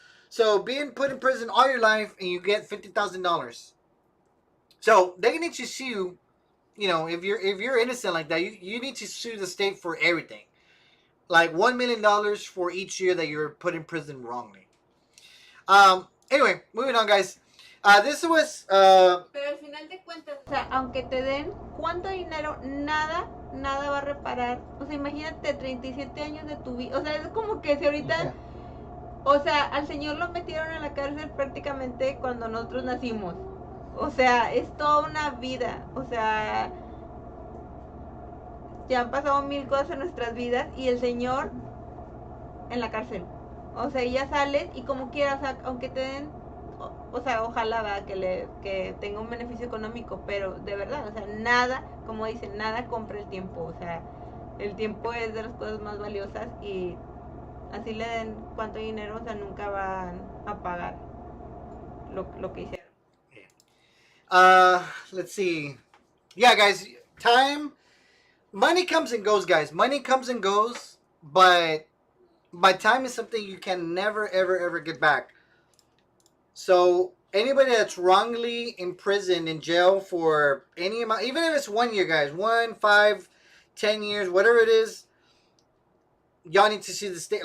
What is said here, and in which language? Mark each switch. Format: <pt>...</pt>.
<en>So, being put in prison all your life, and you get $50,000. So, they need to sue, if you're innocent like that, you need to sue the state for everything. Like $1 million for each year that you're put in prison wrongly. Anyway, moving on, guys. This was</en> <es>Pero al final de cuentas, o sea, aunque te den cuánto dinero, nada va a reparar. O sea, imagínate 37 años de tu vida. O sea, es como que si ahorita, o sea, al señor lo metieron a la cárcel prácticamente cuando nosotros nacimos. O sea, es toda una vida. O sea, ya han pasado mil cosas en nuestras vidas y el señor en la cárcel. O sea, ya sales y como quieras, o sea, aunque te den, o sea, ojalá va, que tenga un beneficio económico, pero de verdad, o sea, nada, como dicen, nada compra el tiempo. O sea, el tiempo es de las cosas más valiosas y así le den cuánto dinero, o sea, nunca van a pagar lo que hicieron.</es> <en>let's see. Yeah, guys, money comes and goes, guys. Money comes and goes, but time is something you can never, ever, ever get back. So anybody that's wrongly imprisoned in jail for any amount, even if it's 1 year, guys, 1, 5, 10 years, whatever it is, y'all need to sue the state.</en>